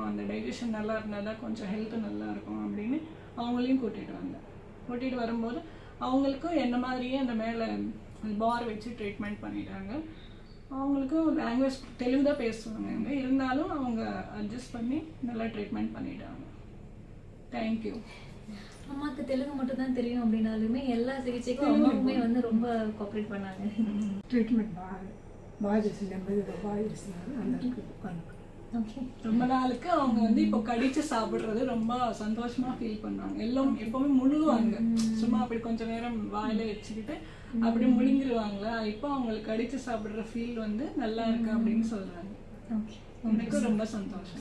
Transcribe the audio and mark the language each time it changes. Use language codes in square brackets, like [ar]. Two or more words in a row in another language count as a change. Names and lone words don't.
[ta] அந்த டைஜஷன் நல்லா இருந்தால் தான் கொஞ்சம் ஹெல்த்து நல்லா இருக்கும் அப்படின்னு அவங்களையும் கூட்டிகிட்டு வரும்போது அவங்களுக்கும் என்ன மாதிரியே அந்த மேலே பார் வச்சு ட்ரீட்மெண்ட் பண்ணிட்டாங்க. அவங்களுக்கும் லாங்குவேஜ் தெலுங்கு தான் பேசுவாங்க, இருந்தாலும் அவங்க அட்ஜஸ்ட் பண்ணி நல்லா ட்ரீட்மெண்ட் பண்ணிட்டாங்க. தேங்க்யூ. அம்மாவுக்கு தெலுங்கு மட்டும் தான் தெரியும் அப்படின்னாலுமே எல்லா சிகிச்சைக்கும் அம்மாவுமே ரொம்ப கோஆப்ரேட் பண்ணாங்க. [te] ట్రీట్మెంట్ బాగా చేసింది. 80 బాగా చేస్తున్నారు అందరికీ. [ta] ஓகே. ரொம்ப நாளுக்கு அவங்க வந்து இப்போ கடிச்சு சாப்பிடுறது ரொம்ப சந்தோஷமா ஃபீல் பண்ணாங்க. எல்லாம் எப்பவுமே முழுங்குவாங்க, சும்மா அப்படி கொஞ்ச நேரம் வாயில வச்சுக்கிட்டு அப்படி முழுங்கிடுவாங்களா, இப்போ அவங்களுக்கு கடிச்சு சாப்பிடுற ஃபீல் வந்து நல்லா இருக்கு அப்படின்னு சொல்றாங்க. ஓகே. எனக்கு ரொம்ப சந்தோஷம்.